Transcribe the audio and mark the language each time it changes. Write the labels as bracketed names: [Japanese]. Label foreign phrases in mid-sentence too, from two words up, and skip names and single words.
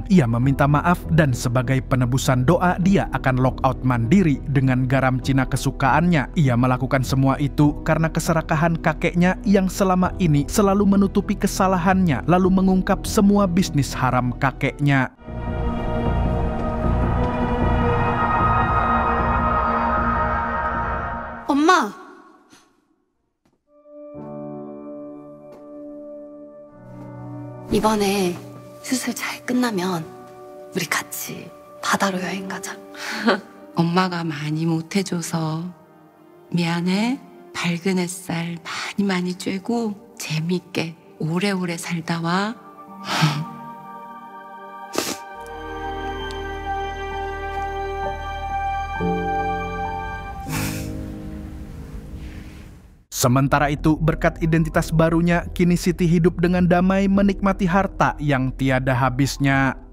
[Indonesian] Ia meminta maaf dan sebagai penebusan doa dia akan lockout mandiri dengan garam Cina kesukaannya. Ia melakukan semua itu karena keserakahan kakeknya yang selama ini selalu menutupi kesalahannya lalu mengungkap semua bisnis haram kakeknya. [Korean] 엄마! 이번에 수술 잘 끝나면 우리 같이 바다로 여행 가자. 엄마가 많이 못해줘서 미안해. 밝은 햇살 많이 쬐고 재밌게 오래오래 살다 와. [Indonesian] Sementara itu, berkat identitas barunya, kini Siti hidup dengan damai menikmati harta yang tiada habisnya.